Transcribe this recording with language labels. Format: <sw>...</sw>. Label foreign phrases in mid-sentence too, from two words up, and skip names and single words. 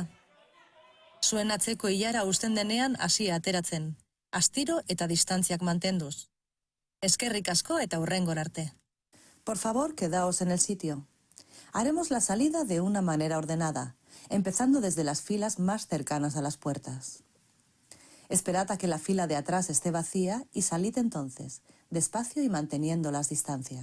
<eu>Zuen atzeko ilara uzten denean hasi ateratzen, astiro eta distantziak mantenduz. Eskerrik asko eta hurrengora arte.</eu> <es>Por favor, quedaos en el sitio. Haremos la salida de una manera ordenada, empezando desde las filas más cercanas a las puertas. Esperad a que la fila de atrás esté vacía y salid entonces, despacio y manteniendo las distancias.</es>